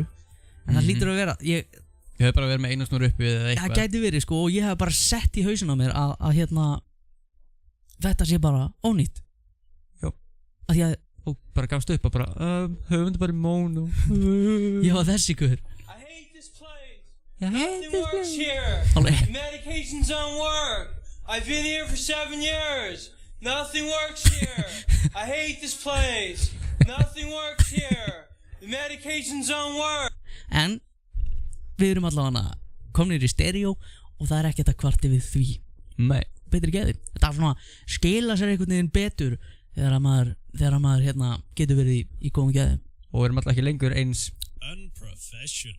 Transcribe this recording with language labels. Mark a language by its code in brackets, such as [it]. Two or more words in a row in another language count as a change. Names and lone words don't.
[is] En það hlýtur að vera, ég Ég hef bara verið með eina snúru uppi eða eitthvað. það gæti verið sko, og ég hef bara sett í hausinn á mér að hérna, þetta sé bara ónýtt. Já. Af því að Og bara gafst upp og bara, höfum þetta bara í mono. ég var þessi ykkur. [en] I hate this place. [is] Ég [en] Nothing works here. [is] Alveg. [en] The medications don't work. I've been here for 7 years. Nothing works here. I hate this place. Nothing works here. The medications don't work. [is] En við erum allavega komnir í stereo og það er ekkert að kvarti við því. Nei. Betri geði. Þetta er svona skila sér einhvern veginn betur þegar maður hérna getur verið í góðum geði. Og við erum alltaf ekki lengur eins [en] Unprofessional.